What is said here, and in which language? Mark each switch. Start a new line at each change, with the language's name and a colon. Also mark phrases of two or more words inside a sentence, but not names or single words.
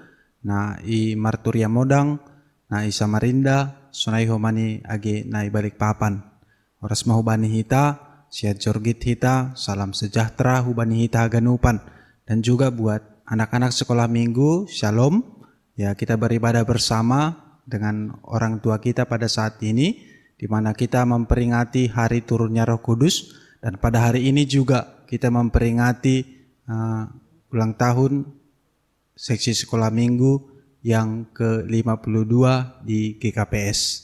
Batak Simalungun: na i Marturia Modang, na i Samarinda, sunai homani agi na i Balikpapan. Oros mau hubani hita, siat jorgit hita,
Indonesian: salam sejahtera
Batak Simalungun: hubani hita ganupan,
Indonesian: dan juga buat anak-anak sekolah minggu, shalom, ya kita beribadah bersama dengan orang tua kita pada saat ini, di mana kita memperingati hari turunnya Roh Kudus, dan pada hari ini juga kita memperingati ulang tahun seksi sekolah minggu yang ke-52 di GKPS.